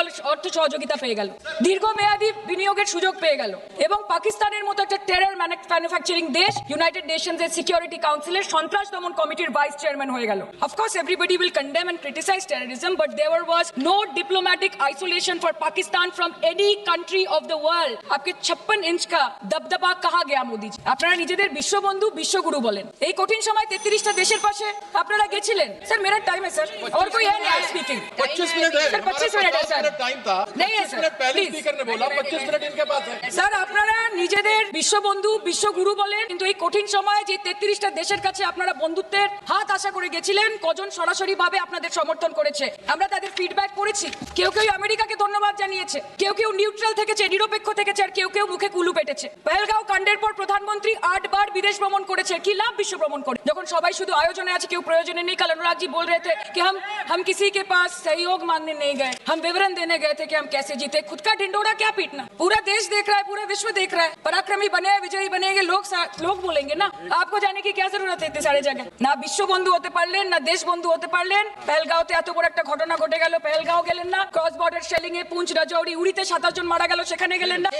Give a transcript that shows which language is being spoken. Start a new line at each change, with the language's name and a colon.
Bangla: অর্থ সহযোগিতা পেয়ে গেল দীর্ঘমেয়াদী বিনিয়োগের সুযোগ পেয়ে গেল এবং পাকিস্তানের মতো একটা টেরর ম্যানুফ্যাকচারিং দেশ ইউনাইটেড নেশনস এর সিকিউরিটি কাউন্সিলের সন্ত্রাস দমন কমিটির ভাইস চেয়ারম্যান হয়ে গেল
English: of course everybody will condemn and criticize terrorism but there was no diplomatic isolation for Pakistan from any country of the world
Hindi: आपके 56 इंच का दबदबा कहा गया मोदी जी
Bangla: আপনারা নিজেদের বিশ্ববন্ধু বিশ্বগুরু বলেন এই কঠিন সময় 33টা দেশের পাশে আপনারা গেছিলেন স্যার
Hindi: मेरा टाइम है सर और कोई है नहीं स्पीकिंग 25 मिनट है सर 25 मिनट है सर टाइम था नहीं है सर मिनट पहले स्पीकर ने बोला 25 मिनट इनके पास है
Bangla: স্যার আপনারা নিজেদের বিশ্ববন্ধু বিশ্বগুরু বলেন কিন্তু এই কঠিন সময়ে যে 33টা দেশের কাছে আপনারা বন্ধুত্বের হাত আশা করে গেছিলেন কজন সরাসরি ভাবে আপনাদের সমর্থন করেছে আমরা তাদের ফিডব্যাক করেছি কেউ আমেরিকাকে ধন্যবাদ জানিয়েছে কেউ নিউট্রাল থেকেছে নিরপেক্ষ থেকেছে আর কেউ মুখে কুলু পেটেছে পহেলগাঁও কাণ্ডের পর প্রধানমন্ত্রী 8 বার বিদেশ ভ্রমণ করেছে মানুষের কি লাভ বিশ্ব ভ্রমণ করে? যখন সবাই শুধু আয়োজনে আছে, কেউ প্রয়োজনে নেই।
Hindi: কাল अनुराग जी बोल रहे थे कि हम किसी के पास सहयोग मांगने नहीं गए, हम विवरण देने गए थे कि हम कैसे जीते। खुद का ढिंडोरा क्या पीटना? पूरा देश देख रहा है, पूरा विश्व देख रहा है। पराक्रमी बने, विजयी बनेंगे, लोग बोलेंगे ना। आपको जाने की क्या जरूरत है इतने सारे जगह?
Bangla: ना विश्व बंधु होते पारलेन, ना देश बंधु होते पारलेन। पहलगाঁওতে এত বড় একটা ঘটনা ঘটে গেল, পহেলগাঁও গেলেন না। ক্রস বর্ডার শেলিং এ পুঞ্চ, রাজৌরি, উড়িতে 27 জন মারা গেল, সেখানে গেলেন না।